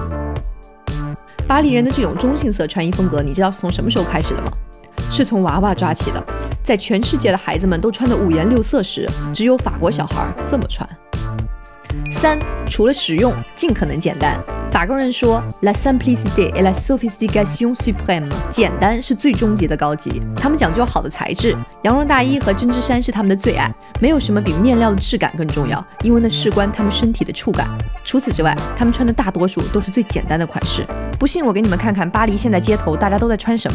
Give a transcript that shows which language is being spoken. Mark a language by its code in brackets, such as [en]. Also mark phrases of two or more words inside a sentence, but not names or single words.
[zh] 巴黎人的这种中性色穿衣风格，你知道是从什么时候开始的吗？是从娃娃抓起的。在全世界的孩子们都穿得五颜六色时，只有法国小孩这么穿。三、除了实用，尽可能简单。法国人说 [fr] La simplicité est la sophistication suprême， [zh] 简单是最终极的高级。他们讲究好的材质，羊绒大衣和针织衫是他们的最爱，没有什么比面料的质感更重要，因为那事关他们身体的触感。除此之外，他们穿的大多数都是最简单的款式。不信我给你们看看巴黎现在街头大家都在穿什么。